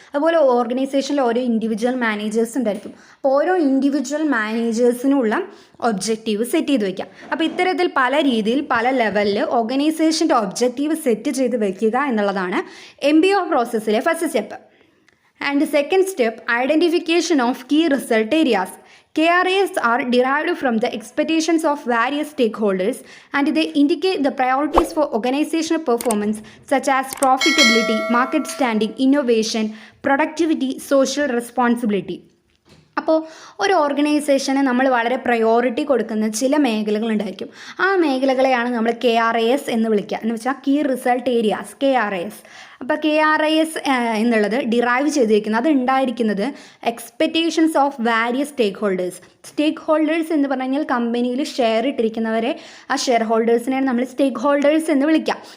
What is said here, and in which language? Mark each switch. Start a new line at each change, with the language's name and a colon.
Malayalam: അതുപോലെ ഓർഗനൈസേഷനിൽ ഓരോ ഇൻഡിവിജ്വൽ മാനേജേഴ്സ് ഉണ്ടായിരിക്കും. അപ്പോൾ ഓരോ ഇൻഡിവിജ്വൽ മാനേജേഴ്സിനുള്ള ഒബ്ജക്റ്റീവ് സെറ്റ് ചെയ്ത് വയ്ക്കുക. അപ്പോൾ ഇത്തരത്തിൽ പല രീതിയിൽ പല ലെവലിൽ ഓർഗനൈസേഷൻ്റെ ഒബ്ജക്റ്റീവ് സെറ്റ് ചെയ്ത് വയ്ക്കുക എന്നുള്ളതാണ് MBO പ്രോസസ്സിലെ first step.
English: And second step, identification of key result areas. KRAs are derived from the expectations of various stakeholders and they indicate the priorities for organizational performance such as profitability, market standing, innovation, productivity, social responsibility.
Malayalam: അപ്പോൾ ഒരു ഓർഗനൈസേഷന് നമ്മൾ വളരെ priority കൊടുക്കുന്ന ചില മേഖലകളുണ്ടായിരിക്കും. ആ മേഖലകളെയാണ് നമ്മൾ KRAs എന്ന് വിളിക്കുക. എന്ന് വെച്ചാൽ കീ റിസൾട്ട് ഏരിയാസ്, KRAs. അപ്പോൾ KRAs എന്നുള്ളത് ഡിറൈവ് ചെയ്തിരിക്കുന്നത്, അത് ഉണ്ടായിരിക്കുന്നത് expectations of various stake holders എന്ന് പറഞ്ഞു കഴിഞ്ഞാൽ കമ്പനിയിൽ ഷെയർ ഇട്ടിരിക്കുന്നവരെ, ആ ഷെയർ ഹോൾഡേഴ്സിനെയാണ് നമ്മൾ സ്റ്റേക്ക് ഹോൾഡേഴ്സ് എന്ന് വിളിക്കാം.